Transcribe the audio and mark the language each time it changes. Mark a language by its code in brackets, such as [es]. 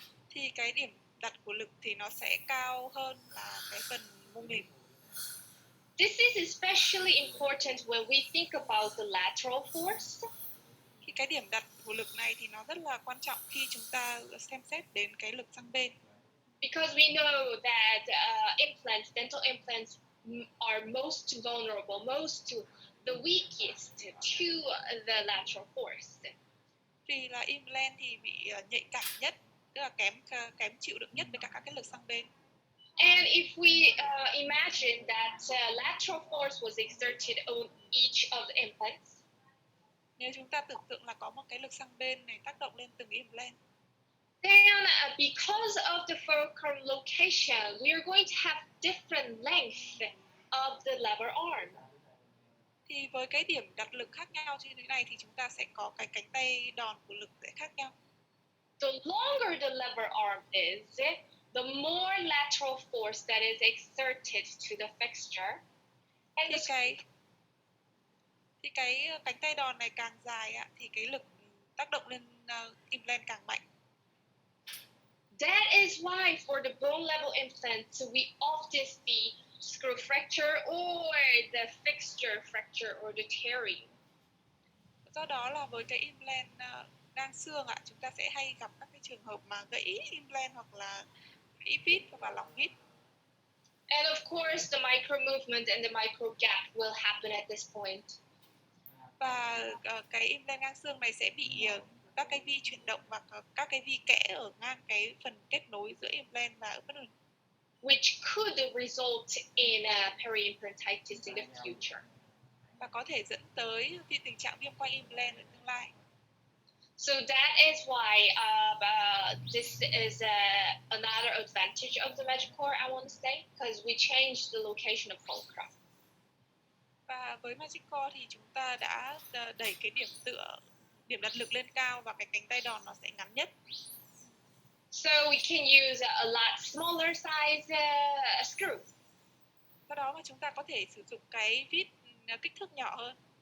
[vi] Thì cái điểm đặt của lực thì nó sẽ cao hơn là cái phần mô mềm. [en] This is especially important when we think about the lateral force. [vi] Thì cái điểm đặt của lực này thì nó rất là quan trọng khi chúng ta xem xét đến cái lực sang bên. [en] Because we know that dental implants are most vulnerable, the weakest to the lateral force. [vi] Vì là implant thì bị nhạy cảm nhất, tức là kém chịu được nhất với cả các cái lực sang bên. [en] And if we imagine that lateral force was exerted on each of the implants, [vi] nếu chúng ta tưởng tượng là có một cái lực sang bên này tác động lên từng implant, [en] then because of the fulcrum location, we are going to have different length of the lever arm. [vi] Thì với cái điểm đặt lực khác nhau như thế này thì chúng ta sẽ có cái cánh tay đòn của lực sẽ khác nhau. [en] The longer the lever arm is, the more lateral force that is exerted to the fixture. And [vi] thì cái cánh tay đòn này càng dài thì cái lực tác động lên implant càng mạnh. [en] That is why for the bone level implants, we often see screw fracture or the fixture fracture or the tearing. [vi] Do đó là với cái implant ngang xương chúng ta sẽ hay gặp các cái trường hợp mà gãy implant hoặc là gãy vít hoặc là lỏng vít. [en] And of course, the micro movement and the micro gap will happen at this point. [vi] Và cái implant ngang xương này sẽ bị các cái vi chuyển động và các cái vi kẽ ở ngang cái phần kết nối giữa implant và ở bất ổn. [en] Which could result in peri-implantitis in the future. [vi] Và có thể dẫn tới tình trạng viêm quanh implant ở tương lai. [en] So that is why this is another advantage of the magic core, I want to say, because we changed the location of fulcrum. [vi] Và với magic core thì chúng ta đã đẩy cái điểm đặt lực lên cao và cái cánh tay đòn nó sẽ ngắn nhất. [en] So we can use a lot smaller size screw. [vi] Do đó mà chúng ta có thể sử dụng cái vít kích thước nhỏ hơn.